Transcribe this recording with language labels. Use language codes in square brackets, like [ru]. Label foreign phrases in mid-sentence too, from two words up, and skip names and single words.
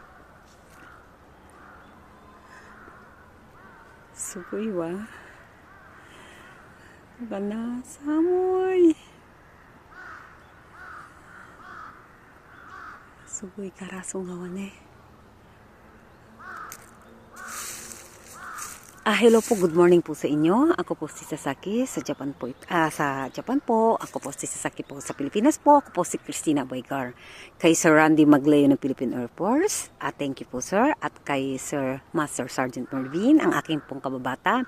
[ja] すごいわ。だな、寒い。すごいガラス川ね。 [tl] Hello po, [en] good morning [tl] po sa inyo. Ako po si Sasaki sa Japan po. Sa Japan po, ako po si Sasaki po sa Pilipinas po. Ako po si Christina Boygar. Kay Sir Randy Magleo ng Philippine Air Force. [en] Thank you [tl] po sir. At kay Sir Master Sergeant Mervin, ang aking pong kababata.